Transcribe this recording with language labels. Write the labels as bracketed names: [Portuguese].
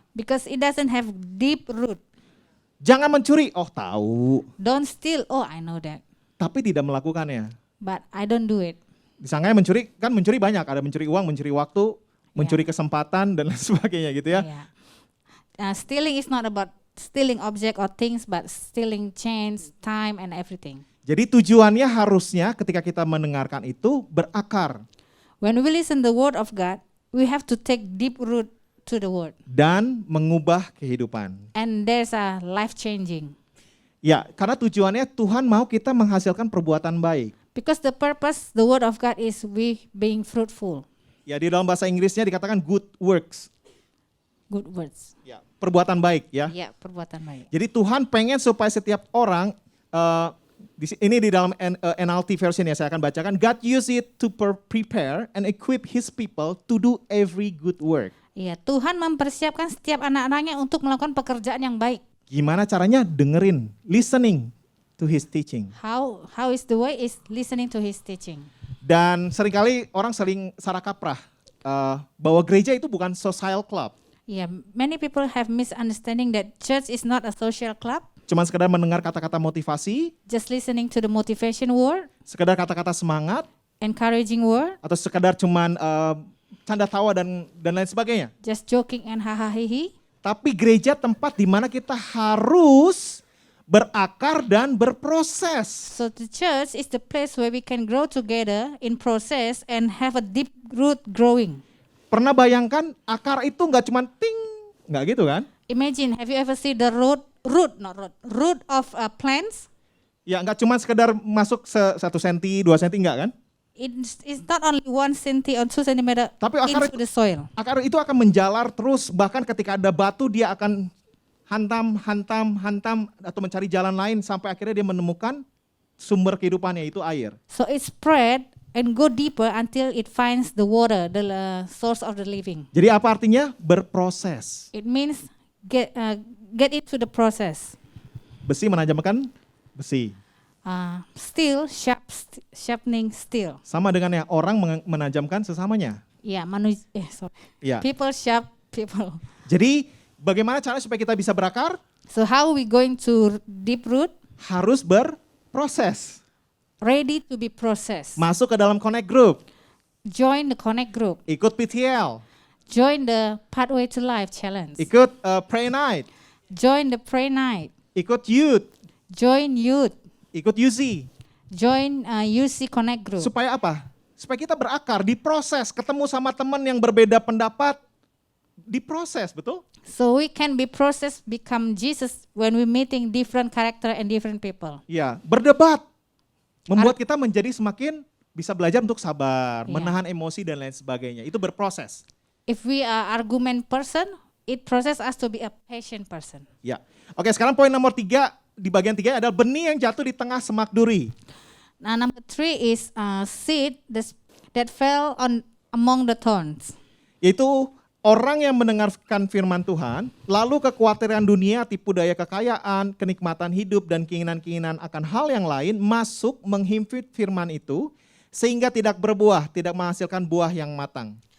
[English] Because it doesn't have deep root. [Indonesian] Jangan mencuri, oh tahu. [English] Don't steal, oh I know that. [Indonesian] Tapi tidak melakukannya. [English] But I don't do it. [Indonesian] Disangkanya mencuri, kan mencuri banyak. Ada mencuri uang, mencuri waktu, mencuri kesempatan, dan lain sebagainya gitu ya. [English] Yeah. Stealing is not about stealing object or things, but stealing chance, time, and everything. [Indonesian] Jadi tujuannya harusnya ketika kita mendengarkan itu berakar. [English] When we listen the word of God, we have to take deep root to the word. [Indonesian] Dan mengubah kehidupan. [English] And there's a life changing. [Indonesian] Ya, karena tujuannya Tuhan mau kita menghasilkan perbuatan baik. [English] Because the purpose, the word of God is we being fruitful. [Indonesian] Ya, di dalam bahasa Inggrisnya dikatakan good works. [English] good words. [Indonesian] Ya, perbuatan baik ya. Ya, perbuatan baik. Jadi Tuhan pengen supaya setiap orang ini di dalam NLT version ya saya akan bacakan. [English] God use it to prepare and equip His people to do every good work. [Indonesian] Iya, Tuhan mempersiapkan setiap anak-anaknya untuk melakukan pekerjaan yang baik. Gimana caranya? Dengerin, [English] listening to His teaching. How is the way? Is listening to His teaching. [Indonesian] Dan seringkali orang sering salah kaprah bahwa gereja itu bukan social club. [English] Yeah, many people have misunderstanding that church is not a social club. [Indonesian] Cuman sekedar mendengar kata-kata motivasi, [English] Just listening to the motivation word, [Indonesian] sekedar kata-kata semangat, [English] encouraging word, [Indonesian] atau sekedar cuman canda tawa dan lain sebagainya. [English] just joking and haha hihi. [Indonesian] Tapi gereja tempat di mana kita harus berakar dan berproses. [English] So the church is the place where we can grow together in process and have a deep root growing. [Indonesian] Pernah bayangkan akar itu nggak cuman ting, nggak gitu kan? [English] Imagine, have you ever seen the root of plants? [Indonesian] Ya nggak cuma sekedar masuk 1 senti, 2 senti nggak kan? [English] It's not only 1 cm or 2 cm [Indonesian] Tapi akar [English] into the soil. [Indonesian] Akar itu akan menjalar terus, bahkan ketika ada batu dia akan hantam atau mencari jalan lain sampai akhirnya dia menemukan sumber kehidupannya, yaitu air. [English] So it spread and go deeper until it finds the water, the source of the living. [Indonesian] Jadi apa artinya? Berproses. [English] It means get into the process. [Indonesian] Besi menajamkan besi. [English] Steel sharpening steel. [Indonesian] Sama dengan yang orang menajamkan sesamanya. [English] Yeah, [Indonesian] Ya. [English] people sharp people. [Indonesian] Jadi bagaimana cara supaya kita bisa berakar? [English] So how we going to deep root? [Indonesian] Harus berproses. [English] Ready to be processed. [Indonesian] Masuk ke dalam connect group. [English] Join the connect group. [Indonesian] Ikut PTL. [English] Join the Pathway to Life challenge. [Indonesian] Ikut pray night. [English] Join the pray night. [Indonesian] Ikut youth. [English] Join youth. [Indonesian] Ikut UC. [English] Join UC connect group. [Indonesian] Supaya apa? Supaya kita berakar, diproses, ketemu sama teman yang berbeda pendapat, diproses, betul? [English] So we can be processed, become Jesus when we meeting different character and different people. [Indonesian] Ya, berdebat. Membuat kita menjadi semakin bisa belajar untuk sabar, Iya. menahan emosi dan lain sebagainya. Itu berproses. [English] If we are argument person, it process us to be a patient person. [Indonesian] Ya. Oke, sekarang poin nomor 3 di bagian 3 adalah benih yang jatuh di tengah semak duri. [English] Now number 3 is seed that fell among the thorns. [Indonesian] Yaitu orang yang mendengarkan firman Tuhan, lalu kekhawatiran dunia, tipu daya kekayaan, kenikmatan hidup, dan keinginan-keinginan akan hal yang lain masuk menghimpit firman itu, sehingga tidak berbuah, tidak menghasilkan buah yang matang.